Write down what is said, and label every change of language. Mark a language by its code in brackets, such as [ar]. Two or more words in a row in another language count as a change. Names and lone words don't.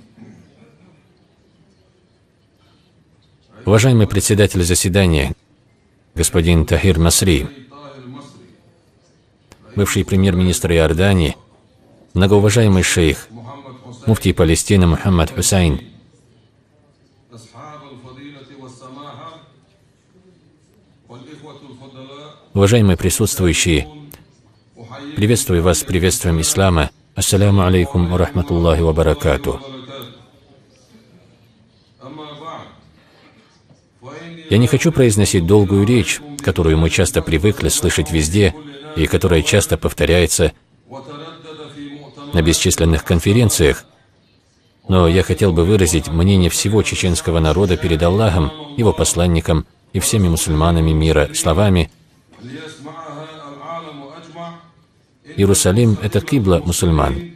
[ru] Уважаемый председатель заседания, господин Тахир Масри, бывший премьер-министр Иордании, многоуважаемый шейх, муфтий Палестины Мухаммад Хусайн, уважаемые присутствующие, приветствую вас приветствием ислама. [ar] السلام عليكم ورحمة الله وبركاته. [ru] Я не хочу произносить долгую речь, которую мы часто привыкли слышать везде и которая часто повторяется на бесчисленных конференциях, но я хотел бы выразить мнение всего чеченского народа перед Аллахом, его посланником и всеми мусульманами мира словами: Иерусалим – это кибла мусульман.